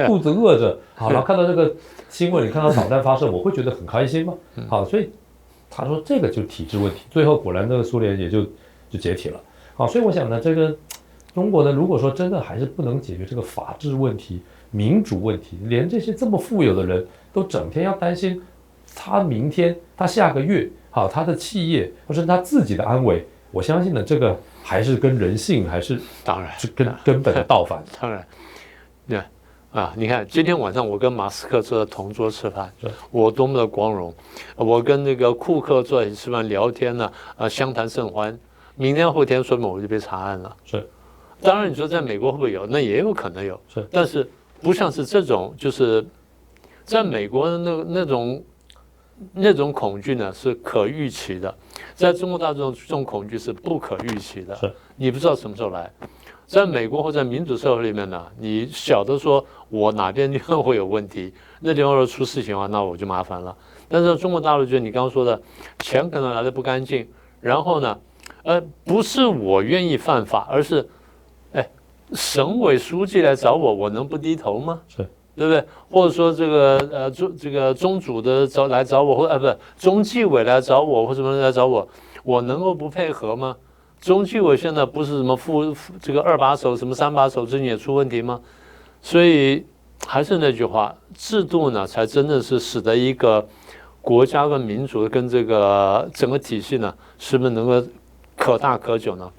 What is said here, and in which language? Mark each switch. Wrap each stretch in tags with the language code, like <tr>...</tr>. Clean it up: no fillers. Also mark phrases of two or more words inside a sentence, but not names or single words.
<zh>肚子餓着然後看到這個新聞，你看到導彈發射，我會覺得很開心嗎？所以他說這個就是體制問題，最後果然這個蘇聯也就解體了。好，所以我想呢，這個中國呢，如果說真的還是不能解決這個法治問題、民主問題，連這些這麼富有的人都整天要擔心他明天、他下個月，好，他的企業或是他自己的安危，我相信呢，這個還是跟人性還是當然是根本的倒反。當然，对。你看，今天晚上我跟馬斯克坐在同桌吃飯，我多麼的光榮！我跟那個庫克坐在一起吃飯聊天呢，相談甚歡。明天後天說不定我就被查案了。是，當然你說在美國會不會有？那也有可能有。是，但是不像是這種，就是在美國的那種恐懼呢是可預期的，在中國大陸這種恐懼是不可預期的。是，你不知道什麼時候來。在美國或者民主社會裡面呢，你曉得說我哪邊地方會有問題，那地方若出事情的話，那我就麻煩了。但是中國大陸就你剛剛說的，錢可能來得不乾淨，然後呢，不是我願意犯法，而是，省委書記來找我，我能不低頭嗎？是，對不对？或者說這個中組的來找我，或不是中紀委來找我，或什麼人來找我，我能夠不配合嗎？中紀委現在不是什麼這個2把手什麼3把手最近也出問題嗎？所以還是那句話，制度呢才真的是使得一個國家跟民主跟這個整個體系呢，是不是能夠可大可久呢？</zh>